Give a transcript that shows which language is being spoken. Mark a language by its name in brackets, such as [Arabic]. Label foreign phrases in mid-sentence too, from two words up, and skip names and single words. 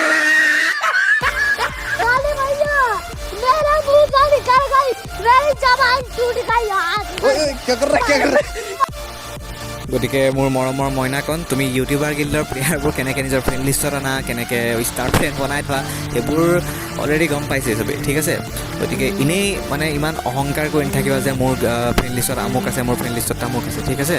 [Hindi] मेरा मुंह का निकल गई, मेरी जबान टूट गई हाथ [Assamese] গতিকে মোৰ মৰমৰ মইনাকণ, তুমি ইউটিউবাৰ গিল্ডৰ প্লেয়াৰবোৰ কেনেকৈ নিজৰ ফ্ৰেণ্ড লিষ্টত আনা, কেনেকৈ [English] star friend [Assamese] বনাই থোৱা, সেইবোৰ অলৰেডি গম পাইছে চবেই, ঠিক আছে। গতিকে এনেই মানে ইমান অহংকাৰ কৰি নাথাকিবা যে মোৰ ফ্ৰেণ্ড লিষ্টত আমুক আছে, মোৰ ফ্ৰেণ্ড লিষ্টত তামুক আছে, ঠিক আছে।